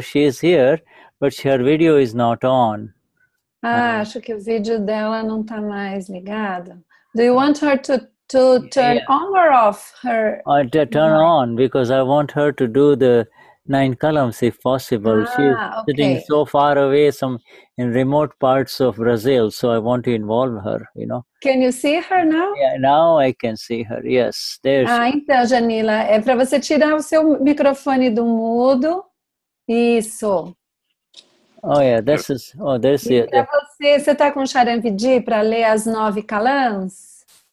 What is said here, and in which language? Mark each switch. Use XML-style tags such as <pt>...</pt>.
<en>She is here, but her video is not on.</en> <pt>Acho que o vídeo dela não está mais ligado.</pt> <en>Do you want her to turn on or off her? To turn on, because I want her to do the 9 columns if possible. She's sitting so far away, in remote parts of Brazil, so I want to involve her, Can you see her now? Yeah, now I can see her, yes. There she...</en> <pt>Então, Janila, é para você tirar o seu microfone do mudo. Isso.</pt> <en>Oh, yeah, this is... Oh, there's it.</en> <pt>Você está com o Charanvidi para ler as 9 calãs?</pt>